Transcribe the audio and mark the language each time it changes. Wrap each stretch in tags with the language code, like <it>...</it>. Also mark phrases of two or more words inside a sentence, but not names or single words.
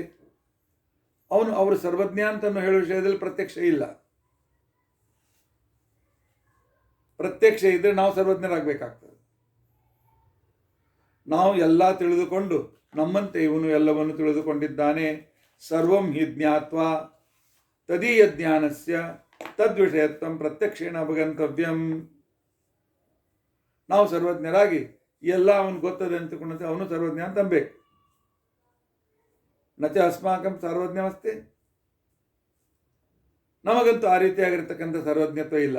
<kn>ಅವರು ಸರ್ವಜ್ಞ ಅಂತನೂ ಹೇಳುವ ವಿಷಯದಲ್ಲಿ ಪ್ರತ್ಯಕ್ಷ ಇಲ್ಲ. ಪ್ರತ್ಯಕ್ಷ ಇದ್ರೆ ನಾವು ಸರ್ವಜ್ಞರಾಗಬೇಕಾಗ್ತದೆ. ನಾವು ಎಲ್ಲ ತಿಳಿದುಕೊಂಡು ನಮ್ಮಂತೆ ಇವನು ಎಲ್ಲವನ್ನು ತಿಳಿದುಕೊಂಡಿದ್ದಾನೆ.</kn> <sa>ಸರ್ವಂ ಹಿ ಜ್ಞಾತ್ವ ತದೀಯ ಜ್ಞಾನಸ್ಯ ತದ್ವಿಷಯತ್ವಂ ಪ್ರತ್ಯಕ್ಷೇಣ ಅವಗಂತವ್ಯಂ.</sa> <kn>ನಾವು ಸರ್ವಜ್ಞರಾಗಿ ಎಲ್ಲ ಅವನು ಗೊತ್ತದೆ ಅಂತಕೊಂಡಂತೆ ಅವನು ಸರ್ವಜ್ಞ ಅಂತ ಅನ್ಬೇಕು.</kn> <sa>ನಚ ಅಸ್ಮಾಕಂ ಸರ್ವಜ್ಞವಸ್ತಿ.</sa> <kn>ನಮಗಂತೂ ಆ ರೀತಿಯಾಗಿರ್ತಕ್ಕಂಥ ಸರ್ವಜ್ಞತ್ವ ಇಲ್ಲ.</kn>